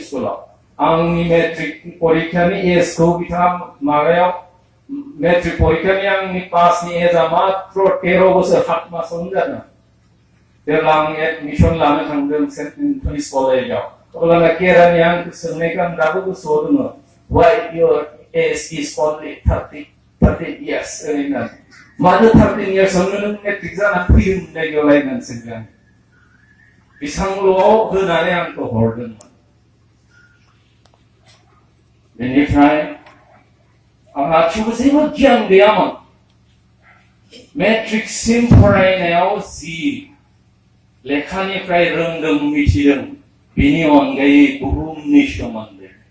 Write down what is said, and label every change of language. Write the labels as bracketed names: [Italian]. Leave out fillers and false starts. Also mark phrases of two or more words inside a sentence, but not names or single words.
[Bodo] स्कुलाव आंनि मेट्रिक परिखानि एजखौ बिथाङा माबायाव मेट्रिक परिखानि आंनि पासनि एजआ मात्र 13 बोसोर 7 मासावनो जादों जेब्ला आं एडमिसन लानो थांदों सेन्ट एन्थनिस कलेजाव अब्लाना केरानि आंखौ सोंनायखौ आं दाबो गोसोआव दङ [English] why your age is only 13 years [Bodo] ओरैनो मानो [English] 13 years [Bodo] आवनो नों मेट्रिक जानानै फैदों होननायलायनानै सोंदों बिसांल'आव होनानै आंखौ हरदोंमोन बेनिफ्राय आंहा थेवबो जेबो गियान गैयामोन मेट्रिकसिम फरायनायाव जि लेखानिफ्राय रोंदों मिथिदों बेनि अनगायै बुहुमनि सोमोन्दै